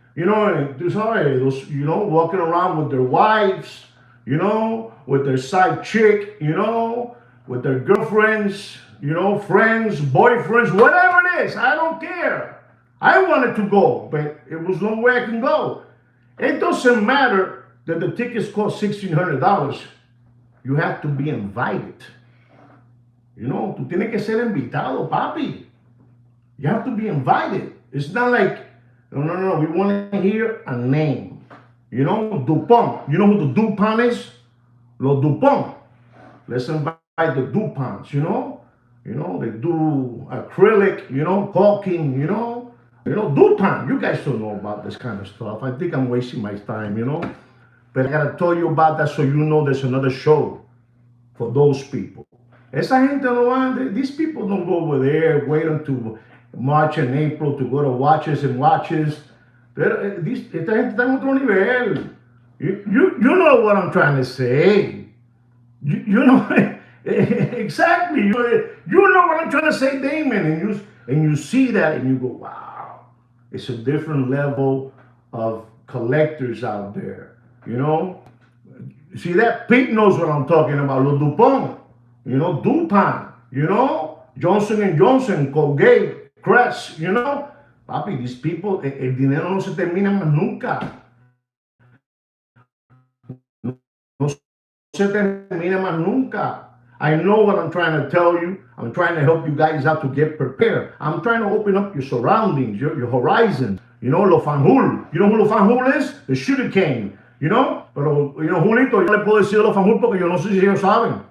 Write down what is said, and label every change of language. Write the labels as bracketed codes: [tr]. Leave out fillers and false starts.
[es] Tú sabes, [en] those, walking around with their wives, with their side chick, with their girlfriends, you know, friends, boyfriends, whatever it is. I don't care. I wanted to go, but it was no way I can go. It doesn't matter that the tickets cost $1,600. You have to be invited. You know, [es] tú tienes que ser invitado, papi. [en] You have to be invited. It's not like, no. We want to hear a name. You know, Dupont. You know who the Dupont is? Los Dupont. Let's invite the Duponts, you know? You know, they do acrylic, you know, caulking, you know? You know, Dupont. You guys don't know about this kind of stuff. I think I'm wasting my time, you know? But I gotta tell you about that so you know there's another show for those people. [es] Esa gente no van, [en] these people don't go over there, wait until March and April to go to watches and watches. [es] Esta gente está en otro nivel. [en] You know what I'm trying to say. You know exactly. You know what I'm trying to say, Damon. And you see that and you go, wow, it's a different level of collectors out there. You know, see that Pete knows what I'm talking about. Los Dupont, you know, Dupont, you know, Johnson and Johnson, Colgate, Crest, you know, papi, these people, [es] el dinero no se termina más nunca. No se termina más nunca. [en] I know what I'm trying to tell you. I'm trying to help you guys out to get prepared. I'm trying to open up your surroundings, your horizon. You know, Lo Fanjul. You know who Lo Fanjul is? The sugar cane. You know, [es] pero, [en] you know, [es] Julito, yo le puedo decir Lo Fanjul porque yo no sé si ellos saben.